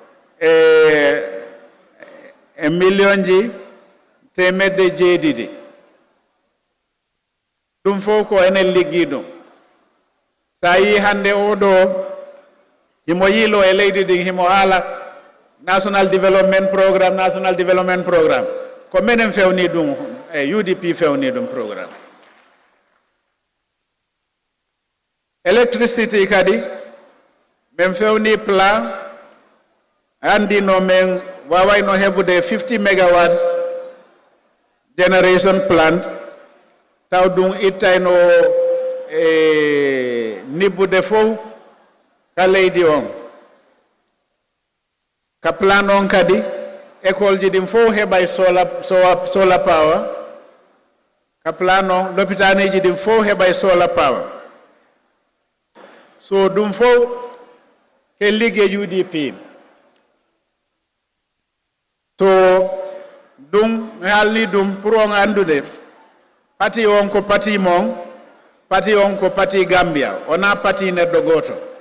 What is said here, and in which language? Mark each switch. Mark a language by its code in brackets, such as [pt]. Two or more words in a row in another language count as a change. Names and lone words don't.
[ff] e million ji temedde jeedidi ɗum fof ko enen liggi ɗum sa yi hande oɗo himo yilo e leydi ɗin himo haala [en] national development programme [ff] ko menen fewni ɗum UDP fewni ɗum programme electricity kadi men fewni plan andi no men wawayno hebude [en] 50 megawatts generation plant [ff] taw ɗum ittayno nibbude fof ka leydi on ka plan on kadi école ji ɗin fof heɓay [en] solar power [ff] ka plan on l'hôpitaniji ɗin fof heɓay [en] solar power [ff] so ɗum fof ke ligge UDP so ɗum haalni ɗum pour on andude pati on ko pati mon pati on ko pati Gambia wona pati neɗɗo goto